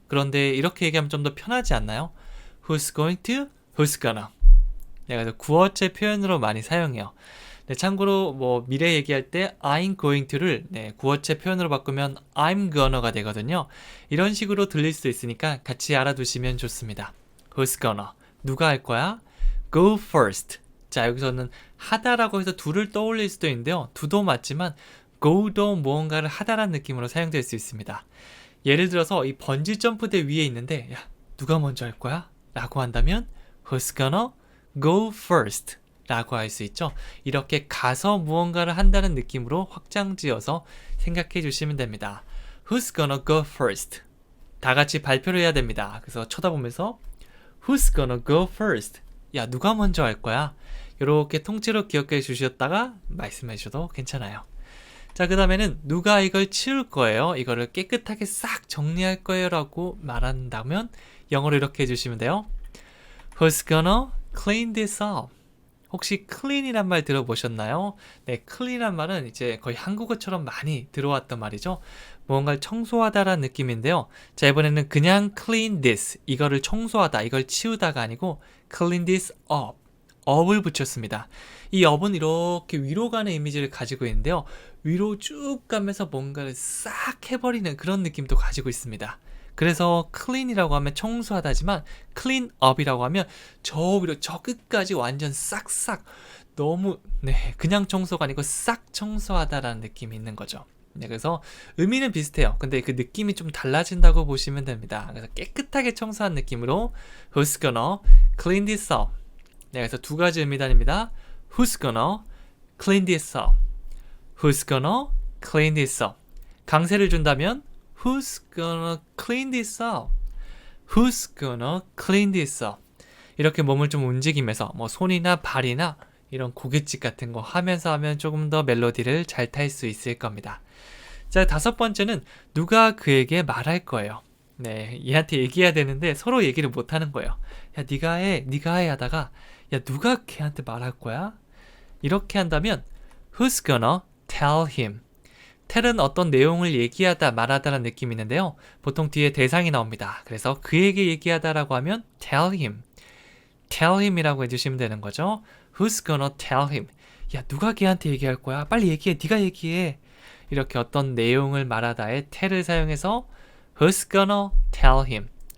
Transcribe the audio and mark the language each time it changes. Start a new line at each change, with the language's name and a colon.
Korean: 그런데 이렇게 얘기하면 좀 더 편하지 않나요?
English: who's going to, who's gonna.
Korean: 네, 그래서 구어체 표현으로 많이 사용해요. 네, 참고로 뭐 미래 얘기할 때
English: I'm going to
Korean: 를 네, 구어체 표현으로 바꾸면
English: I'm gonna
Korean: 가 되거든요. 이런 식으로 들릴 수 있으니까 같이 알아두시면 좋습니다.
English: who's gonna
Korean: 누가 할 거야?
English: go first.
Korean: 자, 여기서는 하다라고 해서 do를 떠올릴 수도 있는데요. do도 맞지만 go도 무언가를 하다라는 느낌으로 사용될 수 있습니다. 예를 들어서 이 번지 점프대 위에 있는데 야, 누가 먼저 할 거야? 라고 한다면
English: who's gonna go first?
Korean: 라고 할 수 있죠. 이렇게 가서 무언가를 한다는 느낌으로 확장지어서 생각해 주시면 됩니다.
English: Who's gonna go first?
Korean: 다 같이 발표를 해야 됩니다. 그래서 쳐다보면서
English: Who's gonna go first?
Korean: 야, 누가 먼저 할 거야? 이렇게 통째로 기억해 주셨다가 말씀해 주셔도 괜찮아요. 자, 그 다음에는 누가 이걸 치울 거예요? 이거를 깨끗하게 싹 정리할 거예요 라고 말한다면 영어로 이렇게 해주시면 돼요.
English: Who's gonna clean this up?
Korean: 혹시 clean이란 말 들어보셨나요? 네, clean이란 말은 이제 거의 한국어처럼 많이 들어왔던 말이죠. 무언가를 청소하다라는 느낌인데요. 자, 이번에는 그냥 clean this, 이거를 청소하다, 이걸 치우다가 아니고 clean this up, up을 붙였습니다. 이 up은 이렇게 위로 가는 이미지를 가지고 있는데요. 위로 쭉 가면서 뭔가를 싹 해버리는 그런 느낌도 가지고 있습니다. 그래서 clean이라고 하면 청소하다지만 clean up이라고 하면 저 위로 저 끝까지 완전 싹싹 너무 네, 그냥 청소가 아니고 싹 청소하다라는 느낌이 있는 거죠. 네, 그래서 의미는 비슷해요. 근데 그 느낌이 좀 달라진다고 보시면 됩니다. 그래서 깨끗하게 청소한 느낌으로
English: Who's gonna clean this up?
Korean: 네, 그래서 두 가지 의미단입니다.
English: Who's gonna clean this up? Who's gonna clean this up?
Korean: 강세를 준다면
English: Who's gonna clean this up? Who's gonna clean this up?
Korean: 이렇게 몸을 좀 움직이면서 뭐 손이나 발이나 이런 고깃집 같은 거 하면서 하면 조금 더 멜로디를 잘 탈 수 있을 겁니다. 자, 다섯 번째는 누가 그에게 말할 거예요. 네, 얘한테 얘기해야 되는데 서로 얘기를 못 하는 거예요. 야, 네가 해 하다가 야, 누가 걔한테 말할 거야? 이렇게 한다면
English: Who's gonna tell him?
Korean: tell은 어떤 내용을 얘기하다 말하다라는 느낌이 있는데요. 보통 뒤에 대상이 나옵니다. 그래서 그에게 얘기하다라고 하면 tell him. tell him이라고 해주시면 되는 거죠.
English: Who's gonna tell him?
Korean: 야, 누가 걔한테 얘기할 거야? 빨리 얘기해. 네가 얘기해. 이렇게 어떤 내용을 말하다에 tell을 사용해서
English: Who's gonna tell him?